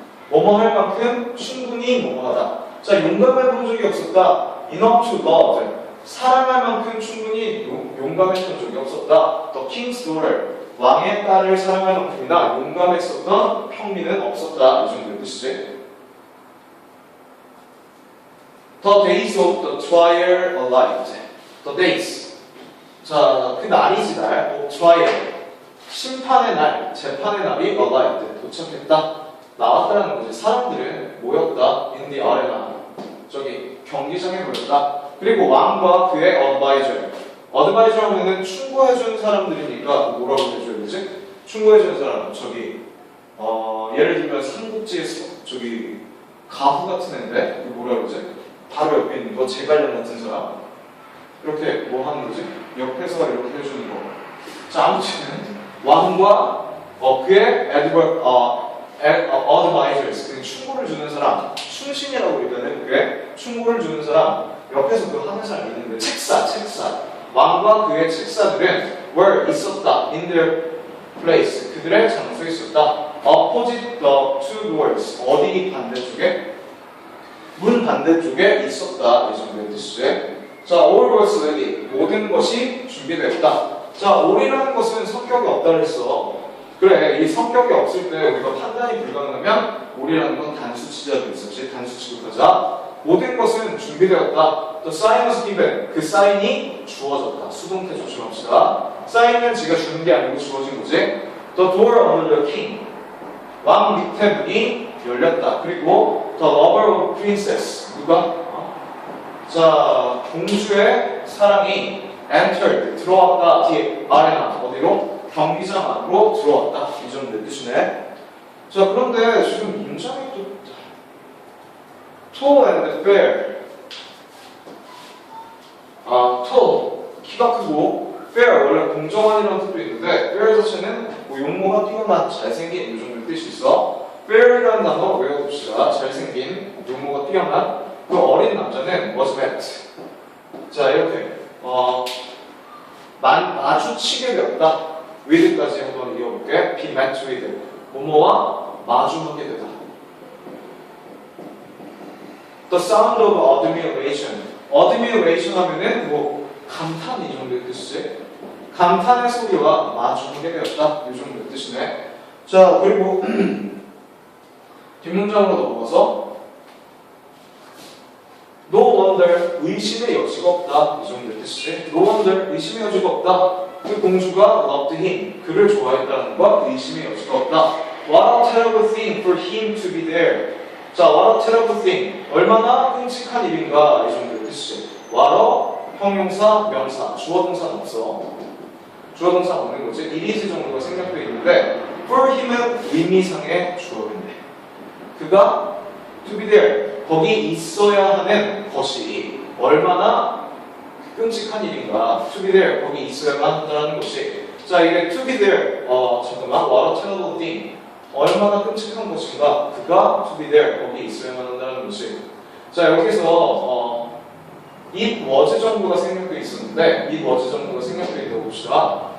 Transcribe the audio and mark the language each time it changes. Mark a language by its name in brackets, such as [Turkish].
[Korean] 뭐뭐 할 만큼 충분히 뭐뭐 하다. 자, 용감해본 적이 없었다. [English] enough to love [Korean] 사랑할 만큼 충분히 용감했던 적이 없었다. [English] The king's daughter [Korean] 왕의 딸을 사랑할 만큼이나 용감했었던 평민은 없었다. 이 정도의 뜻이지. [English] The days of the trial arrived. The days. [Korean] 자, 그 날이지 날. [English] of trial. [Korean] 심판의 날, 재판의 날이 arrived. 도착했다. 나왔다는 거지. 사람들은 모였다. [English] in the arena. [Korean] 저기 경기장에 모였다. 그리고 왕과 그의 advisor. advisor 하면은 충고해주는 사람들이니까 뭐라고 해줘야 되지? 충고해주는 사람. 저기 예를 들면 삼국지에서 저기 가후 같은 애인데 뭐라 그러지? 바로 옆에 있는 거 제갈량 같은 사람. 이렇게 뭐 하는 거지? 옆에서 이렇게 해주는 거. 자, 아무튼 왕과 그의 advisors, 그 충고를 주는 사람, 충신이라고 우리가는 그의 충고를 주는 사람, 옆에서 그 하는 사람이 있는데 책사. 왕과 그의 책사들은 were 있었다. [English] in their place, [Korean] 그들의 장소에 있었다. [English] opposite the two doors, [Korean] 어디 반대쪽에? 문 반대쪽에 있었다. 이 정도의 뜻이지. 자, [English] all was ready, [Korean] 모든 것이 준비되었다. 자, all이라는 것은 성격이 없다 그랬어. 그래, 이 성격이 없을 때 우리가 판단이 불가능하면 all이라는 건 단수 취자도 있었지. 단수 취급하자. 모든 것은 준비되었다. [English] The sign was given. [Korean] 그 사인이 주어졌다. 수동태 조심합시다. 사인은 지가 주는 게 아니고 주어진 거지. [English] The door under the king. [Korean] 왕 밑에 문이 열렸다. 그리고 [English] the lover of princess. [Korean] 누가? 자, 공주의 사랑이 entered. 들어왔다. 뒤에 아레나. 어디로? 경기장 안으로 들어왔다. 이 정도의 뜻이네. 자, 그런데 지금 문장이 또 [English] tall and fair. [Korean] tall, 키가 크고 fair, 원래 공정한이라는 뜻도 있는데 fair 자체는 뭐 용모가 뛰어난, 잘생긴 이 정도의 뜻이 있어. fair이라는 단어 외워봅시다. 잘생긴, 용모가 뛰어난. 그 어린 남자는 [English] was met. [Korean] 자, 이렇게 마주치게 되었다. with까지 한번 이어볼게. [English] be met with. [Korean] 뭐뭐와 마주하게 되다. [English] The sound of admiration. [Korean] admiration 하면은 뭐 감탄 이 정도의 뜻이지. 감탄의 소리와 마주하게 되었다. 이 정도의 뜻이네. 자, 그리고 뒷문장으로 넘어가서 [English] No wonder, [Korean] 의심의 여지가 없다. 이 정도의 뜻이지. [English] No wonder, [Korean] 의심의 여지가 없다. 그 공주가 [English] loved him, [Korean] 그를 좋아했다는 것, 의심의 여지가 없다. [English] What a terrible thing for him to be there. [Korean] 자, [English] what a terrible thing. [Korean] 얼마나 끔찍한 일인가. 이 정도의 뜻이지. what a, 형용사, 명사, 주어동사는 없어. 주어동사 없는 거지. [English] it is [Korean] 정도가 생략되어 있는데 [English] for him [Korean] 은 의미상의 주어인데 그가 [English] to be there, [Korean] 거기 있어야 하는 것이 얼마나 끔찍한 일인가. [English] to be there, [Korean] 거기 있어야만 한다는 것이. 자, 이게 [English] to be there, [Korean] 잠깐만, [English] what a terrible thing. [Korean] 얼마나 끔찍한 것인가. 그가 [English] to be there, [Korean] 거기 있어야만 한다는 것이. 자, 여기서 [English] it was [Korean] 정도가 생략되어 있었는데 it was 정도가 생략되어 있다고 봅시다.